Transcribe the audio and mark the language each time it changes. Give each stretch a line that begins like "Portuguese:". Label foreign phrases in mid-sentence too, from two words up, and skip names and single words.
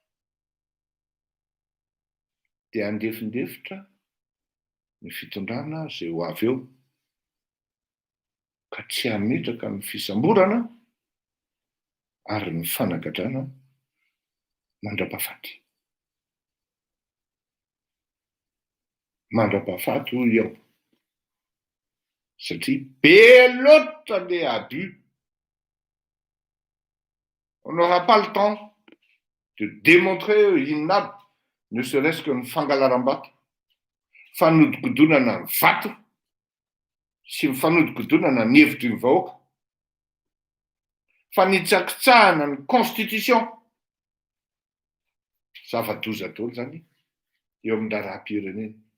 Malagasy: dia andefindefitra ny fitondrana zay ho avy eo, ka tsy hametraka ny fisamborana ary ny fanagadrana mandra-pahafaty. Mandra-pahafaty hoy eo satria be loatra le abus.
French: On n'aura pas le temps de démontrer
Malagasy: inona,
French: ne serait-ce que
Malagasy: ny fangalaram-bato, fanodikodonana ny vato sy ny fanodikodonana ny hevitry ny vahoaka, fanitsakitsahana ny constitution. Zava-doza daholo zany eo amin'ny raharaham-pirenena.